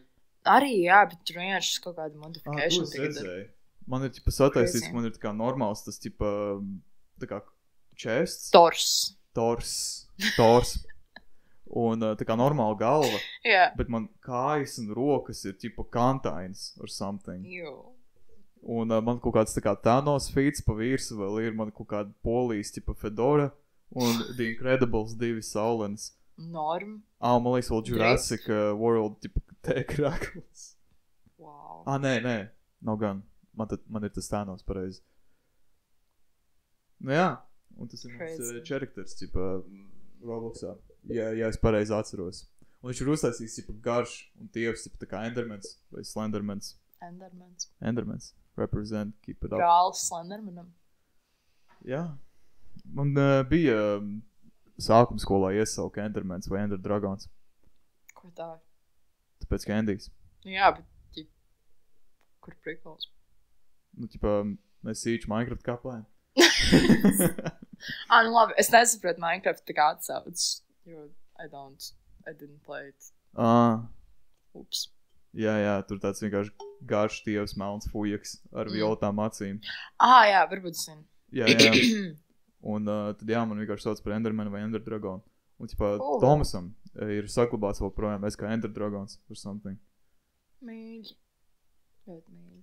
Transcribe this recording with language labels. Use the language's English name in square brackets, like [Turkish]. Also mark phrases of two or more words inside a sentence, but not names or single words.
[Latvian] Arī, jā, bet tur vienkārši kaut kāda modifikācija. To es redzēju. Man ir sataisīts, man ir tā kā normāls tas tā kā chests. Tors. Un tā kā normāla galva. Yeah. Bet man kājas un rokas ir kantains [English] or something. [Latvian] Un man kaut kāds tā kā Thanos feats pa virsu vēl ir. Man kaut kāda polijas Fedora un The Incredibles 2 Saulens. Norm. Man liekas vēl Jurassic World tēkrāklis. Wow. Nē. Nav gan. Man ir tas Thanos pareizi. Nu jā. Un tas ir mans charakters Robloxā. Ja es pareizi atceros. Un viņš ir uztaisījis garš un tievs tā kā Endermans vai Slendermans. Endermans. [English] Represent, keep it up. [Latvian] Brālis Slendermanam. Jā. Man bija sākuma skolā iesauka Endermans vai Ender Dragons. Ko tā? Tāpēc, ka Endijs. Jā, bet kur prikals? Nu, ķipā, mēs sīču Minecraft kāpājam. Nu labi, es nesaprotu Minecraft tā kā atsauc, jo [English] I didn't play it. [Latvian] Ups. Jā, tur tāds vienkārši garš tievs melns fujaks ar violetām acīm. Jā, varbūt zinu. Jā. Un tad jā, man vienkārši sauc par Endermanu vai Ender Dragonu. Un ķipā Tomasam ir saglabāts vēl projām, es kā Ender Dragons [English] or something. [Latvian] Mīļi. Ļoti mīļi.